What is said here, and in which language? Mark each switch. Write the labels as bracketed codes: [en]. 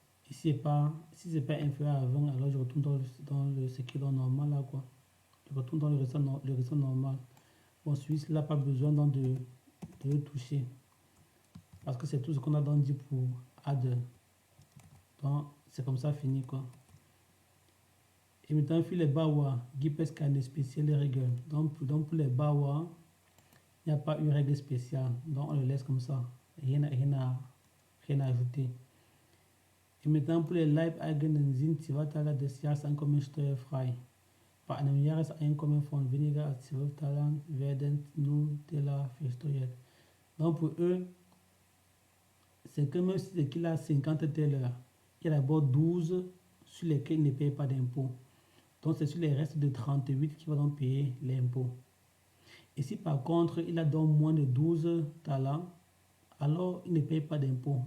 [fr] Et si c'est pas inférieur à 20, alors je retourne dans ce qui est normal là quoi. Je retourne dans le restant normal. Bon, celui là pas besoin donc de le toucher. Parce que c'est tout ce qu'on a dit pour add. Donc c'est comme ça fini quoi. Et maintenant, pour les Bawa, [de] gibt es keine spezielle Regel. [fr] Donc pour les Bawa, il n'y a pas une règle spéciale. Donc on le laisse comme ça. Rien à ajouter. Et maintenant pour les [de] Leibeigenen sind 2 Taler des Jahreseinkommens steuerfrei. Bei einem Jahreseinkommen von weniger als 12 Talern werden 0 Taler versteuert. [fr] Donc pour eux, c'est que même si qu'il a 50 Taler, il y a d'abord 12 sur lesquels il ne paye pas d'impôt. Donc c'est sur les restes de 38 qui va donc payer l'impôt. Et si par contre il a donc moins de 12 talents, alors il ne paye pas d'impôt.